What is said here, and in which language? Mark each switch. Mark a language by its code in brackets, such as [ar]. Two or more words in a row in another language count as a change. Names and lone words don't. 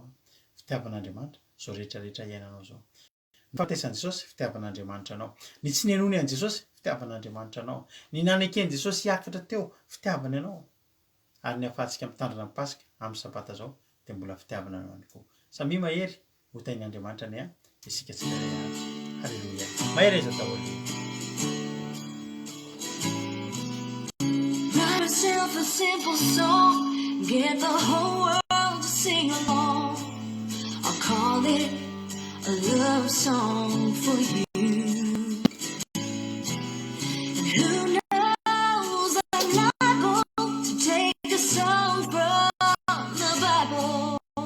[mg] fitiavan'Andriamanitra zao rehetrarehetra iainanao zao ny fampiasan'i Jesosy fitiavan'Andriamanitra anao ny tsy nenony an' Jesosy fitiavan'Andriamanitra anao ny naneken'i Jesosy hiakatra teo fitiavana ianao ary ny ahafahantsika mitandrina ny pasika amin'ny sabata zao de mbola fitiavana anao ihany koa samy mahery ho tain'Andriamanitra ane isika tsirairay avy halleluia mahery iza daholo [en] Write yourself a simple song, get the whole world to sing along. I'll call it a love song for you. And who knows, I'm liable to take a song from the Bible.